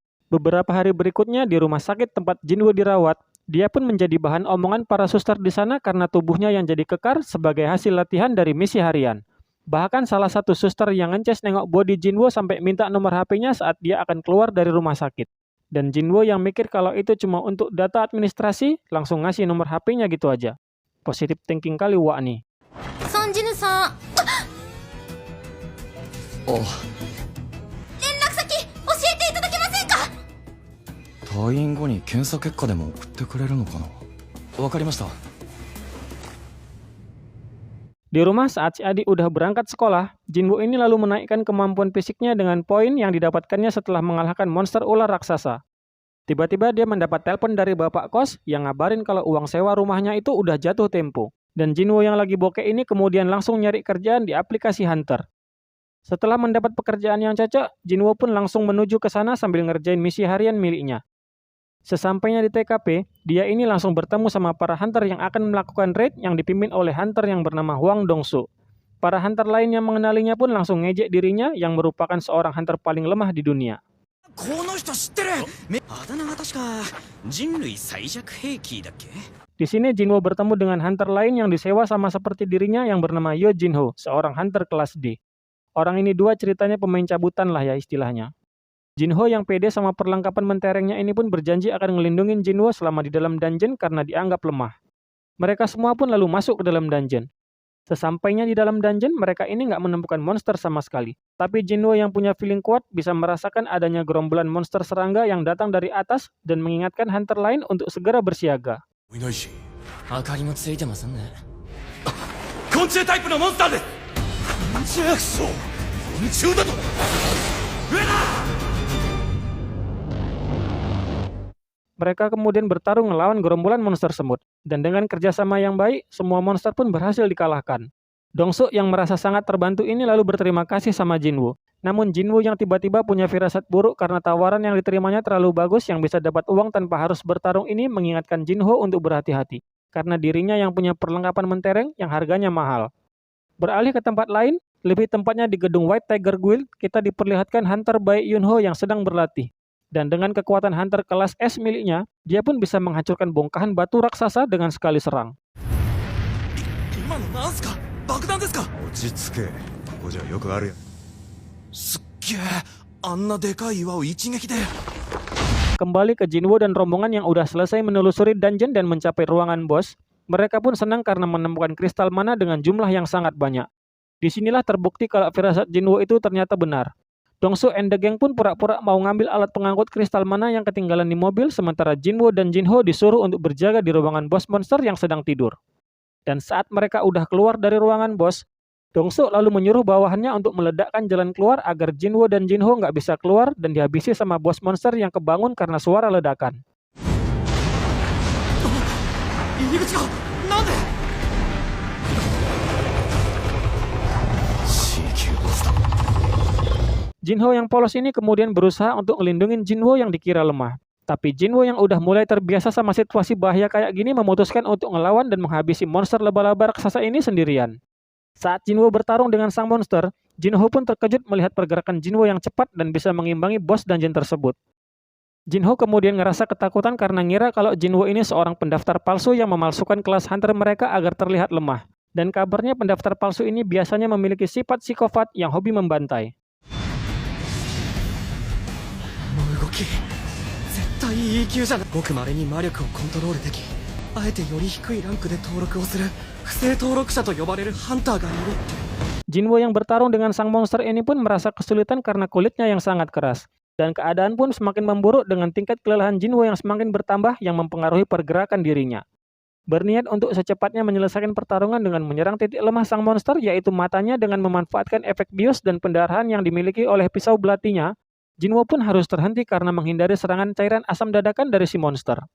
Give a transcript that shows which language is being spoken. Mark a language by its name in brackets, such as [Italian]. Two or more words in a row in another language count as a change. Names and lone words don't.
[Indonesian] Beberapa hari berikutnya di rumah sakit tempat Jinwoo dirawat, dia pun menjadi bahan omongan para suster di sana karena tubuhnya yang jadi kekar sebagai hasil latihan dari misi harian. Bahkan salah satu suster yang ngeces nengok body Jinwoo sampai minta nomor HP-nya saat dia akan keluar dari rumah sakit. Dan Jinwoo yang mikir kalau itu cuma untuk data administrasi, langsung ngasih nomor HP-nya gitu aja. [English] Positive thinking [Indonesian] kali Wak nih. [Japanese] ソンジヌさん、あ、連絡先教えていただけませんか？退院後に検査結果でも送ってくれるのかな。わかりました。 [Indonesian] Di rumah saat si adik udah berangkat sekolah, Jinwoo ini lalu menaikkan kemampuan fisiknya dengan poin yang didapatkannya setelah mengalahkan monster ular raksasa. Tiba-tiba dia mendapat telepon dari bapak kos yang ngabarin kalau uang sewa rumahnya itu udah jatuh tempo. Dan Jinwoo yang lagi bokeh ini kemudian langsung nyari kerjaan di aplikasi Hunter. Setelah mendapat pekerjaan yang cocok, Jinwoo pun langsung menuju ke sana sambil ngerjain misi harian miliknya. Sesampainya di TKP, dia ini langsung bertemu sama para hunter yang akan melakukan raid yang dipimpin oleh hunter yang bernama Hwang Dong-soo. Para hunter lain yang mengenalinya pun langsung ngejek dirinya yang merupakan seorang hunter paling lemah di dunia. [Japanese] この人知ってる。あだ名が確か人類最弱兵器だっけ。 [Indonesian] Di sini Jinwoo bertemu dengan hunter lain yang disewa sama seperti dirinya yang bernama Yo Jinho, seorang hunter kelas D. Orang ini dua ceritanya pemain cabutan lah ya istilahnya. Jinho yang pede sama perlengkapan menterengnya ini pun berjanji akan ngelindungin Jinwoo selama di dalam dungeon karena dianggap lemah. Mereka semua pun lalu masuk ke dalam dungeon. Sesampainya di dalam dungeon, mereka ini nggak menemukan monster sama sekali. Tapi Jinwoo yang punya feeling kuat bisa merasakan adanya gerombolan monster serangga yang datang dari atas dan mengingatkan hunter lain untuk segera bersiaga. [Japanese] いないし。明かりもついてませんね。昆虫タイプのモンスターです。昆虫クソ。昆虫だと。上だ。 [Indonesian] Mereka kemudian bertarung melawan gerombolan monster semut. Dan dengan kerjasama yang baik, semua monster pun berhasil dikalahkan. Dong-soo yang merasa sangat terbantu ini lalu berterima kasih sama Jinwoo. Namun Jinwoo yang tiba-tiba punya firasat buruk karena tawaran yang diterimanya terlalu bagus yang bisa dapat uang tanpa harus bertarung ini mengingatkan Jinho untuk berhati-hati. Karena dirinya yang punya perlengkapan mentereng yang harganya mahal. Beralih ke tempat lain, lebih tempatnya di gedung White Tiger Guild, kita diperlihatkan hunter Bae Yunho yang sedang berlatih. Dan dengan kekuatan hunter kelas S miliknya, dia pun bisa menghancurkan bongkahan batu raksasa dengan sekali serang. [Japanese] 今のなんすか。爆弾ですか。落ち着け。ここじゃよくあるや。すっげえ。あんなでかい岩を一撃で。 [Indonesian] Kembali ke Jinwoo dan rombongan yang udah selesai menelusuri dungeon dan mencapai ruangan bos, mereka pun senang karena menemukan kristal mana dengan jumlah yang sangat banyak. Disinilah terbukti kalau firasat Jinwoo itu ternyata benar. Dong-soo [English] and the gang [Indonesian] pun pura-pura mau ngambil alat pengangkut kristal mana yang ketinggalan di mobil, sementara Jinwoo dan Jinho disuruh untuk berjaga di ruangan bos monster yang sedang tidur. Dan saat mereka udah keluar dari ruangan bos, Dong-soo lalu menyuruh bawahannya untuk meledakkan jalan keluar agar Jinwoo dan Jinho nggak bisa keluar dan dihabisi sama bos monster yang kebangun karena suara ledakan. [Japanese] 入り口がなんで。C 級ボスだ。 [Indonesian] Jinho yang polos ini kemudian berusaha untuk ngelindungin Jinwoo yang dikira lemah. Tapi Jinwoo yang udah mulai terbiasa sama situasi bahaya kayak gini memutuskan untuk ngelawan dan menghabisi monster laba-laba raksasa ini sendirian. Saat Jinwoo bertarung dengan sang monster, Jinho pun terkejut melihat pergerakan Jinwoo yang cepat dan bisa mengimbangi bos dungeon tersebut. Jinho kemudian ngerasa ketakutan karena ngira kalau Jinwoo ini seorang pendaftar palsu yang memalsukan kelas hunter mereka agar terlihat lemah. Dan kabarnya pendaftar palsu ini biasanya memiliki sifat psikopat yang hobi membantai. [Japanese] 動き絶対 E 級じゃない。ごく稀に魔力をコントロールでき、あえてより低いランクで登録をする不正登録者と呼ばれるハンターがいるって。 [Indonesian] Jinwoo yang bertarung dengan sang monster ini pun merasa kesulitan karena kulitnya yang sangat keras. Dan keadaan pun semakin memburuk dengan tingkat kelelahan Jinwoo yang semakin bertambah yang mempengaruhi pergerakan dirinya. Berniat untuk secepatnya menyelesaikan pertarungan dengan menyerang titik lemah sang monster yaitu matanya dengan memanfaatkan efek bius dan pendarahan yang dimiliki oleh pisau belatinya, Jinwoo pun harus terhenti karena menghindari serangan cairan asam dadakan dari si monster.